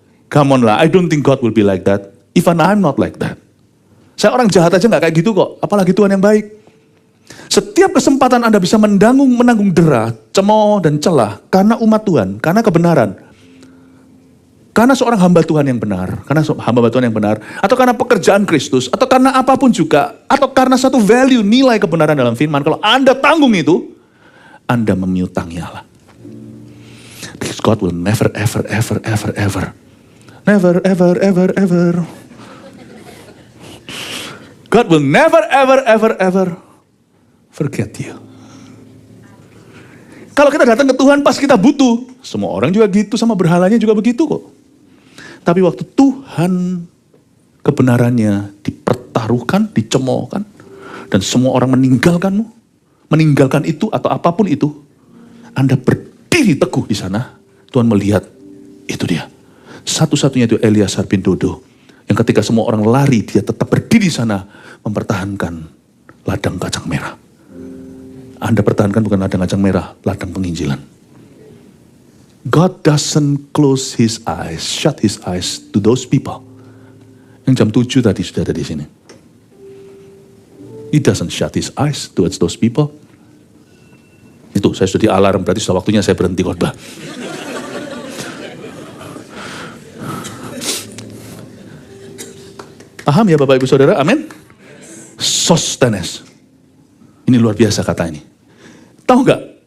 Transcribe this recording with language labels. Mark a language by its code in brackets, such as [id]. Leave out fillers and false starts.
[en] Come on lah, I don't think God will be like that. Even I'm not like that. [id] Saya orang jahat aja gak kayak gitu kok, apalagi Tuhan yang baik. Setiap kesempatan Anda bisa menanggung dera, cemooh dan celah, karena umat Tuhan, karena kebenaran. Karena seorang hamba Tuhan yang benar, atau karena pekerjaan Kristus, atau karena apapun juga, atau karena satu value, nilai kebenaran dalam firman, kalau Anda tanggung itu, Anda memiutangi Allah. [en] Because God will never, ever, ever, ever, ever, never, ever, ever, ever. God will never, ever, ever, ever forget you. [id] Kalau kita datang ke Tuhan pas kita butuh, semua orang juga gitu, sama berhalanya juga begitu kok. Tapi waktu Tuhan kebenarannya dipertaruhkan, dicemoohkan, dan semua orang meninggalkanmu, meninggalkan itu atau apapun itu, Anda berdiri teguh di sana, Tuhan melihat, itu dia. Satu-satunya itu Eliasar bin Dodo, yang ketika semua orang lari, dia tetap berdiri di sana, mempertahankan ladang kacang merah. Anda pertahankan bukan ladang kacang merah, ladang penginjilan. [en] God doesn't close his eyes, shut his eyes to those people. [id] Yang jam 7 tadi sudah ada di sini. [en] He doesn't shut his eyes towards those people. [id] Itu saya sudah di alarm, berarti sudah waktunya saya berhenti khotbah. Paham ya Bapak Ibu Saudara? Amin. Sostenes. Ini luar biasa kata ini. Tahu nggak?